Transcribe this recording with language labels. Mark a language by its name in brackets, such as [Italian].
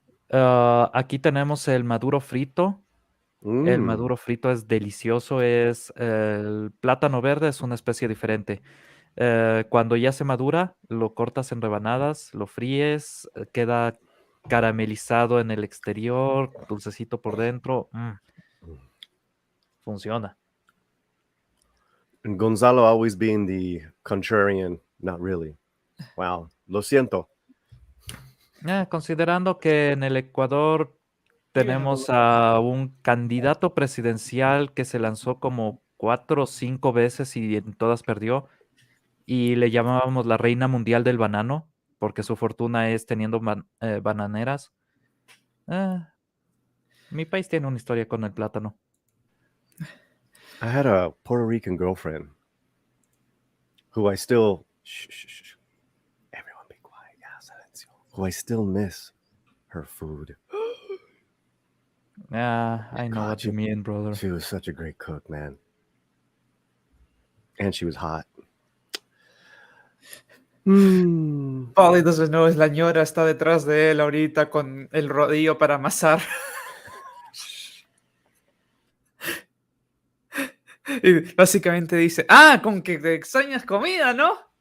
[Spanish] Aquí tenemos el maduro frito. El maduro frito es delicioso. El plátano verde es una especie diferente. Cuando ya se madura, lo cortas en rebanadas, lo fríes, queda caramelizado en el exterior, dulcecito por dentro. Funciona. [English] And Gonzalo always being the contrarian, not really. [Spanish] Wow, lo siento. Considerando que en el Ecuador tenemos a un candidato presidencial que se lanzó como 4 o 5 veces y en todas perdió, y le llamábamos la reina mundial del banano, porque su fortuna es teniendo bananeras. Mi país tiene una historia con el plátano. [English] I had a Puerto Rican girlfriend who I still... Shh. Everyone be quiet. Yeah, [Spanish] silencio. [English] Who I still miss her food. I know God, what you mean, brother. She was such a great cook, man. And she was hot. [Spanish] Paul, entonces no, es la ñora, está detrás de él ahorita con el rodillo para amasar. Y básicamente dice, con que te extrañas comida, ¿no?